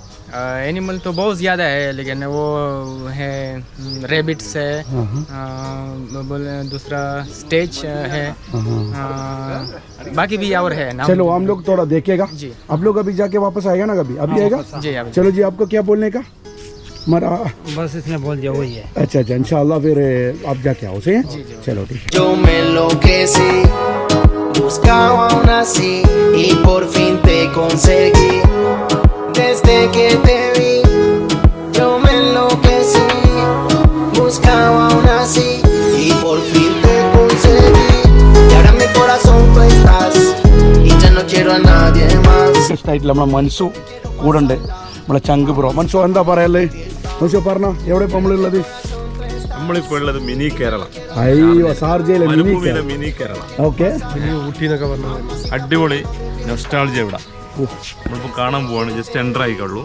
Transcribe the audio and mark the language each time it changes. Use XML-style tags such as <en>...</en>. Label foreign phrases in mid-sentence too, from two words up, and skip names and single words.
<hi>एनिमल तो बहुत ज़्यादा है, लेकिन वो है रेबिट्स है, बोले दूसरा स्टेज है, बाकी भी और है नाम। चलो हम लोग थोड़ा देखेगा जी। आप लोग अभी जाके वापस आएगा ना कभी? अभी आएगा जी अभी। चलो जी, आपको क्या बोलने का? बस इसने बोल दिया वही है। अच्छा इंशाल्लाह फिर आप जाके आओ से। चलो ठीक है।</hi> <es>Yo me enloquecí, buscaba aún así y por fin te conseguí. Desde que te vi, yo me enloquecí, buscaba aún así y por fin te conseguí. Y ahora en mi corazón tú estás y ya no quiero a nadie más.</es> <ml>ഇഷ്ടമായിട്ടില്ല നമ്മളെ മനസ്സു കൂടെ ഉണ്ട്, നമ്മളെ ചങ്ക് ബ്രോ. മനസ്സു എന്താ പറയല്ലേ? മനസ്സു പറഞ്ഞോ, എവിടെ ഇപ്പം നമ്മളുള്ളത്? നമ്മളിപ്പോൾ ഉള്ളത് മിനി കേരള. അയ്യോ, ഷാർജയിലെ മിനി കേരള. ഓക്കെ. ഊട്ടി എന്നൊക്കെ പറഞ്ഞത് അടിപൊളി നൊസ്റ്റാൾജിയ. ഇവിടെ നമ്മളിപ്പോൾ കാണാൻ പോവാണ്.</ml> <en>just enter</en> <ml>ആയിക്കോളൂ</ml>